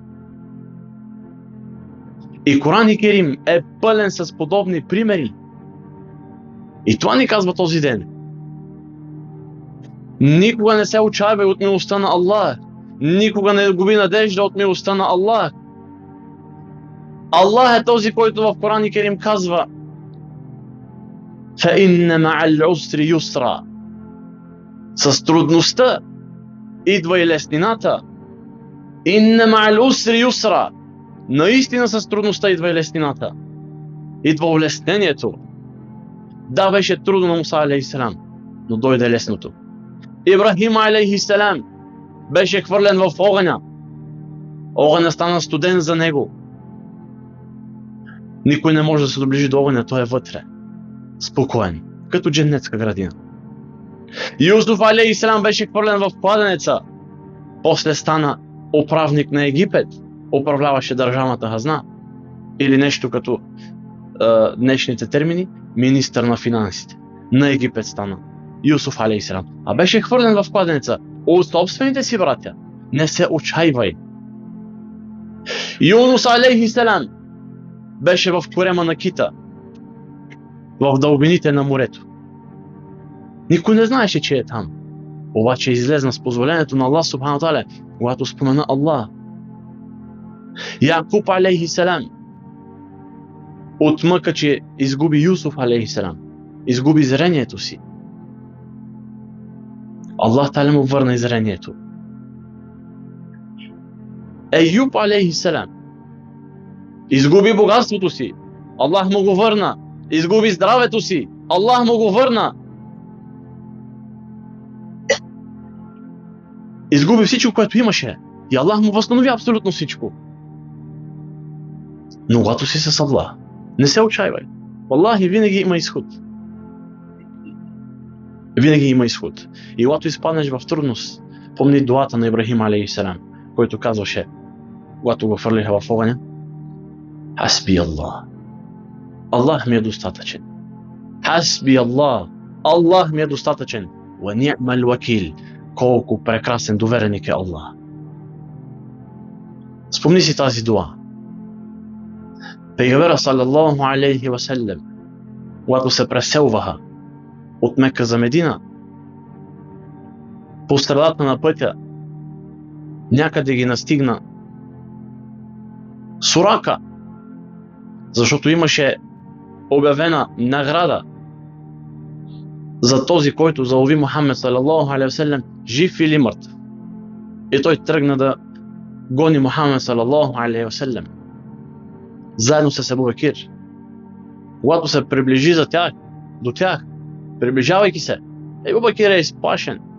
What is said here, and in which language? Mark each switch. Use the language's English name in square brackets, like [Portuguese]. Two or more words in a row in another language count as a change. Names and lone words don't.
[Bulgarian] И Коран и Керим е пълен с подобни примери. И това ни казва този ден. Никога не се отчайвай от милостта на Аллах. Никога не губи надежда от милостта на Аллах. Аллах е този, който в Коран и Керим казва: [Arabic] فَإِنَّ مَعَ الْعُسْرِ يُسْرًا. [Bulgarian] С трудността идва и леснината. [Arabic] إِنَّ مَعَ الْعُسْرِ يُسْرًا. [Bulgarian] Наистина с трудността идва и леснината. Идва улеснението. Да, беше трудно на Муса [Arabic] عليه السلام, [Bulgarian] но дойде лесното. Ибрахим [Arabic] عليه السلام [Bulgarian] беше хвърлен в огъня. Огъня стана студен за него. Никой не може да се доближи до огъня, той е вътре. Спокоен, като дженнетска градина. Юсуф [Arabic] عليه السلام [Bulgarian] беше хвърлен в кладенеца. После стана управник на Египет. Управляваше държавната хазна. Или нещо като днешните термини, министър на финансите. На Египет стана Юсуф [Arabic] عليه السلام. [Bulgarian] А беше хвърлен в кладенеца от собствените си братя. Не се отчайвай. Юнус [Arabic] عليه السلام [Bulgarian] беше в корема на кита, в дълбините на морето. Никой не знаеше, че е там. Обаче излезна с позволението на Аллах [Arabic] سبحانه تعالى, [Bulgarian] когато спомена Аллах. Якуб [Arabic] عليه السلام [Bulgarian] от мъка, че изгуби Юсуф [Arabic] عليه السلام, [Bulgarian] изгуби зрението си. Аллах та'аля му върна зрението Еюб алейхиссалам изгуби богатството си, Аллах му го върна. Изгуби здравето си, Аллах му го върна. Изгуби всичко, което имаше, и Аллах му възстанови абсолютно всичко. Но когато си с Аллах, не се отчайвай. Аллах, и винаги има изход. Винаги има изход. И когато изпаднеш в трудност, помни дуата на Ибрахим алейхиссалам, който казваше, когато го хвърлиха в огъня: [Arabic] حسبي الله. [Bulgarian] Аллах ми е достатъчен. [Arabic] حسبي الله. [Bulgarian] Аллах ми е достатъчен. [Arabic] ونعم الوكيل. [Bulgarian] Колко прекрасен довереник е Аллах. Спомни си тази дуа. Пейгамберът [Arabic] صلى الله عليه وسلم, [Bulgarian] когато се преселваха от Мека за Медина, по средата на пътя някъде ги настигна Сурака, защото имаше обявена награда за този, който залови Мухаммед [Arabic] صلى الله عليه وسلم, [Bulgarian] жив или мъртв. И той тръгна да гони Мухаммед [Arabic] صلى الله عليه وسلم [Bulgarian] заедно с Абу Бекир. Когато се приближи до тях, приближавайки се, Абу Бекир е изплашен.